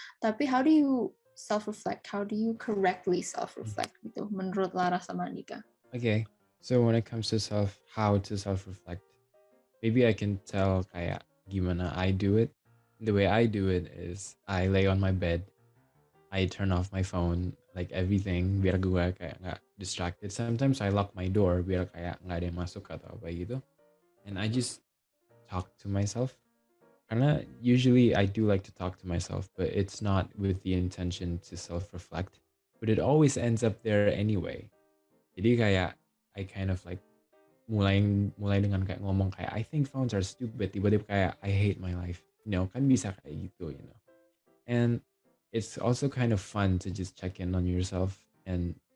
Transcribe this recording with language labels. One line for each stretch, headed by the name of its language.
English: Tapi how do you self-reflect? How do you correctly self-reflect gitu
Indonesian: menurut Lara sama Andika?
English: Okay, so when it comes to how to self-reflect, maybe I can tell
Indonesian: kayak gimana
English: I do it. The way I do it is I lay on my bed, I turn off my phone, like everything,
Indonesian: biar gue kayak nggak
English: distracted. Sometimes I lock my door
Indonesian: biar kayak nggak ada yang masuk atau apa gitu.
English: And I just talk to myself. Karena usually I do like to talk to myself, but it's not with the intention to self-reflect. But it always ends up there anyway.
Indonesian: Jadi kayak
English: I kind of like
Indonesian: mulai dengan kayak ngomong kayak
English: I think phones are stupid,
Indonesian: tiba-tiba kayak
English: I hate my life,
Indonesian: kan bisa kayak gitu,
English: and it's also kind of fun to just check in on yourself and